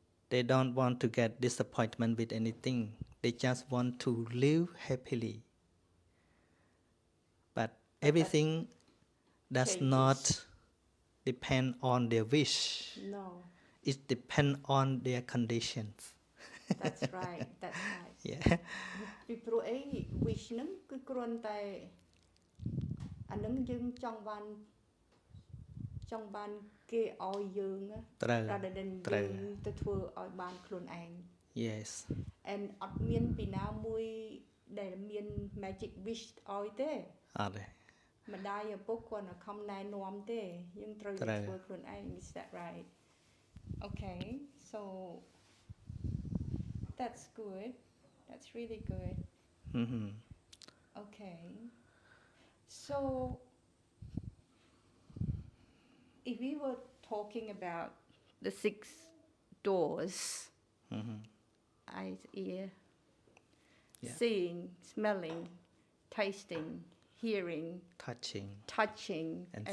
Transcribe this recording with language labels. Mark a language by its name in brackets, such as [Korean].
[English] They don't want to get disappointment with anything. They just want to live happily. But everything does Changes. not depend on their wish. No. It depends on their conditions. That's right. That's right. Yeah. [Khmer] ពីព្រោះអី wish ហ្នឹងគឺគ្រាន់តែអាហ្នឹងយើងចង់បានគេឲ្យយើងណា ត្រូវ [English] rather than [Khmer] ត្រូវ យើងទៅធ្វើឲ្យបានខ្លួនឯង [English] Yes. [Khmer] and អត់មានពីណាមួយដែលមាន [English] magic wish [Khmer] ឲ្យទេ អត់ទេ ម្ដាយឪពុកគាត់នៅខំណែនាំទេយើងត្រូវតែធ្វើខ្លួនឯង [English] is that right okay so that's good that's really good okay so if we were talking about the 6 doors eyes ear Yeah. seeing smelling tasting hearing touching and the